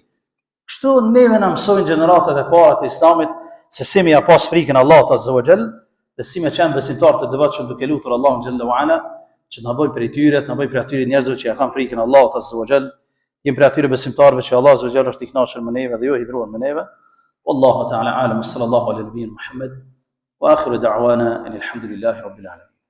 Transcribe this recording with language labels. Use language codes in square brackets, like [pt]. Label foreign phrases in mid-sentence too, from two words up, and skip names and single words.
[sq] Kështu neve na mësojnë gjeneratat e para të Islamit se si me ja pas frikën Allahut [ar] عز وجل, [sq] dhe si me qenë besimtar të devotshëm duke lutur Allahun [ar] جل وعلا, [sq] që na bëj prej tyre, na bëj prej atyre njerëzve që ja kanë frikën Allahut [ar] عز وجل, [sq] jem prej atyre besimtarëve që Allah [ar] عز وجل [sq] është i kënaqur me neve dhe jo hidhruar me neve. [ar] والله تعالى أعلم صلى الله عليه وسلم محمد. وآخر دعوانا أن الحمد لله رب العالمين.